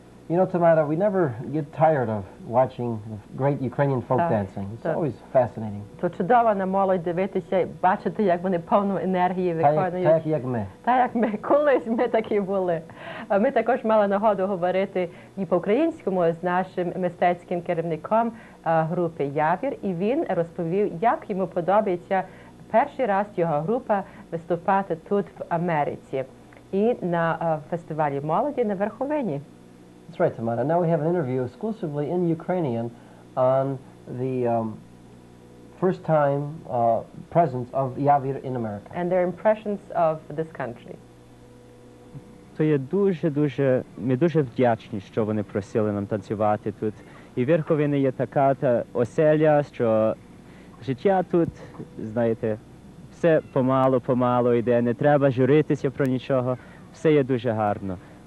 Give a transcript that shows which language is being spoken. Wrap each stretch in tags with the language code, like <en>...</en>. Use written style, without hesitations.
<en>You know, Tamara, we never get tired of watching great Ukrainian folk dancing. It's always fascinating.</en> <uk>То чудово на молодь дивитися, бачити, як вони повну енергії виконують. Так, як ми. Так, як ми. Колись ми такі були. Ми також мали нагоду говорити і по-українському з нашим мистецьким керівником групи «Явір», і він розповів, як йому подобається перший раз його група виступати тут в Америці і на фестивалі молоді на Верховині.</uk> <en>That's right, Tamara. Now we have an interview exclusively in Ukrainian on the first time presence of Yavir in America. And their impressions of this country.</en> <uk>То є ми дуже вдячні, що вони просили нам танцювати тут. І Верховина є така оселя, що життя тут, знаєте, все помалу йде, не треба журитися про нічого, все є дуже гарно.</uk>